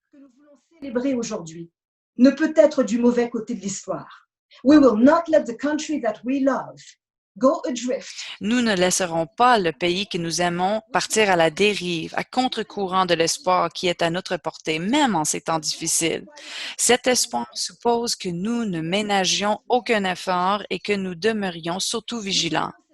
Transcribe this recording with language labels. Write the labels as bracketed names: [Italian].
[French] que nous voulons célébrer aujourd'hui ne peut être du mauvais côté de l'histoire. [English] We will not let the country that we love go adrift. [French] nous ne laisserons pas le pays que nous aimons partir à la dérive, à contre-courant de l'espoir qui est à notre portée, même en ces temps difficiles. Cet espoir suppose que nous ne ménagions aucun effort et que nous demeurions surtout vigilants.